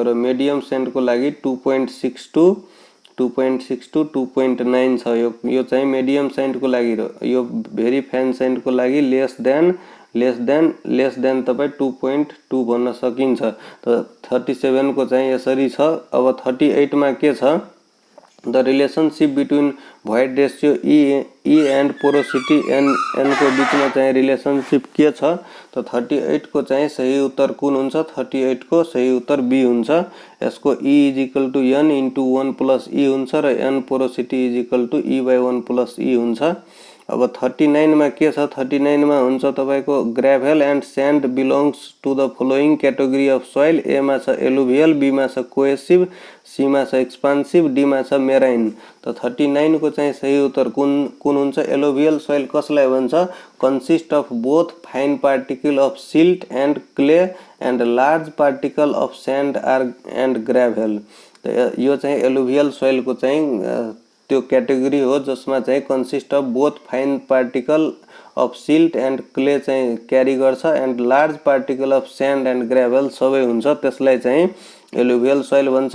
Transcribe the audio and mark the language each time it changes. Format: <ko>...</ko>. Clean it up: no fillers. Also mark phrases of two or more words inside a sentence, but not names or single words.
<ne>र</ne> <en>medium sand</en> <ne>को लागि 2.6 to 2.9 छ, यो चाहिँ</ne> <en>medium sand</en> <ne>को लागि। र यो</ne> <en>very fine sand</en> <ne>को लागि</ne> <en>less than</en> <ne>तपाई 2.2 भन्न सकिन्छ। त 37 को चाहिँ यसरी छ। अब 38 मा के छ,</ne> <en>the relationship between void ratio E and porosity N</en> <ne>को बीचमा चाहिँ रिलेशनशिप के छ। त 38 को चाहिँ सही उत्तर कुन हुन्छ, 38 को सही उत्तर बी हुन्छ।</ne> <en>यसको E is equal to N into 1 plus E</en> <ne>हुन्छ र</ne> <en>N porosity is equal to E by 1 plus E हुन्छ।</en> <ne>अब 39 मा के छ, 39 मा हुन्छ तपाईको</ne> <en>gravel and sand belongs to the following category of soil,</en> <ne>ए मा छ एलुभियल, बी मा छ कोहेसिव, सी मा छ एक्सपान्सिव, डी मा छ मेराइन। त 39 को चाहिँ सही उत्तर कुन हुन्छ,</ne> <en>alluvial soil</en> <ne>कसलाई भन्छ,</ne> <en>consist of both fine particle of silt and clay and large particle of sand and gravel.</en> <ne>त यो चाहिँ</ne> <en>alluvial soil</en> <ne>को चाहिँ त्यो कैटेगरी हो जसमा चाहिँ</ne> <en>consist of both fine particle of silt and clay</en> <ne>चाहिँ क्यारी गर्छ</ne> <en>and large particle of sand and gravel</en> <ne>सबै हुन्छ, त्यसलाई चाहिँ</ne> <en>alluvial soil</en> <ne>भन्छ।</ne>